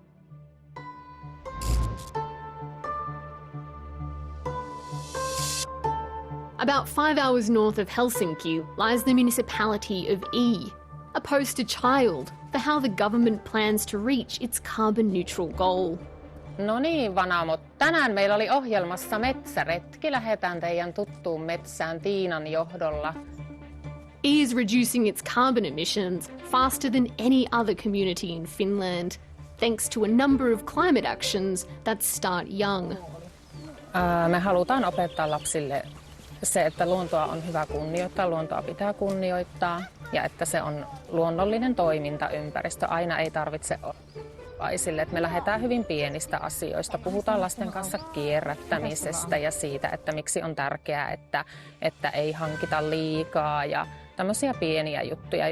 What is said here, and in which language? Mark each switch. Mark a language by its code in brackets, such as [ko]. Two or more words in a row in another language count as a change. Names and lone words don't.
[en] About 5 hours north of Helsinki lies the municipality of E, a poster child for how the government plans to reach its carbon neutral goal. [fi] No niin, vanamot. Tänään meillä oli ohjelmassa metsäretki. Lähdetään teidän tuttuun metsään Tiinan johdolla. [en] E is reducing its carbon emissions faster than any other community in Finland, thanks to a number of climate actions that start young. [fi] Me halutaan opettaa lapsille se, että luontoa on hyvä kunnioittaa, luontoa pitää kunnioittaa ja että se on luonnollinen toimintaympäristö. Aina ei tarvitse olla. Me lähdetään hyvin pienistä asioista. Puhutaan lasten kanssa kierrättämisestä ja siitä, että miksi on tärkeää, että ei hankita liikaa ja tämmöisiä pieniä juttuja.